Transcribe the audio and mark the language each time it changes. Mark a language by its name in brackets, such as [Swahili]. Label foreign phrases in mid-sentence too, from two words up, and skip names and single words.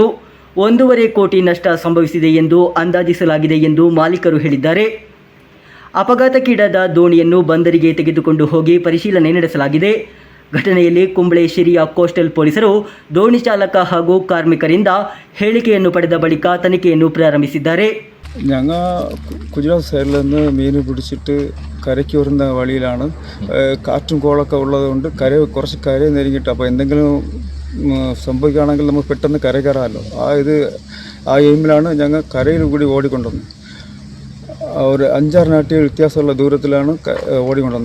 [Kannada] 1.5 ಕೋಟಿ ನಷ್ಟ ಸಂಭವಿಸಿದೆ ಎಂದು ಅಂದಾಜಿಸಲಾಗಿದೆ ಎಂದು ಮಾಲೀಕರು ಹೇಳಿದ್ದಾರೆ. ಅಪಘಾತಕ್ಕೀಡಾದ ದೋಣಿಯನ್ನು ಬಂದರಿಗೆ ತೆಗೆದುಕೊಂಡು ಹೋಗಿ ಪರಿಶೀಲನೆ ನಡೆಸಲಾಗಿದೆ. ಘಟನೆಯಲ್ಲಿ ಕುಂಬ್ಳೆ ಶಿರಿಯ ಕೋಸ್ಟಲ್ ಪೊಲೀಸರು ದೋಣಿ ಚಾಲಕ ಹಾಗೂ ಕಾರ್ಮಿಕರಿಂದ ಹೇಳಿಕೆಯನ್ನು ಪಡೆದ ಬಳಿಕ ತನಿಖೆಯನ್ನು ಪ್ರಾರಂಭಿಸಿದ್ದಾರೆ. [Malayalam] ഞങ്ങൾ ഗുജറാത്ത് സൈഡിൽ നിന്ന് മീൻ പിടിച്ചിട്ട് കരയ്ക്ക് വരുന്ന വഴിയിലാണ്. കാറ്റും കോളൊക്കെ ഉള്ളതുകൊണ്ട് കുറച്ച് കര നെരുങ്ങിയിട്ട്, അപ്പോൾ എന്തെങ്കിലും സംഭവിക്കുകയാണെങ്കിൽ നമുക്ക് പെട്ടെന്ന് കര കയറാമല്ലോ. ആ എയിമിലാണ് ഞങ്ങൾ കരയിൽ കൂടി ഓടിക്കൊണ്ടുവന്നത്. ഒരു 5-6 നാട്ടിക വ്യത്യാസമുള്ള ദൂരത്തിലാണ് ഓടിക്കൊണ്ടുവന്നത്.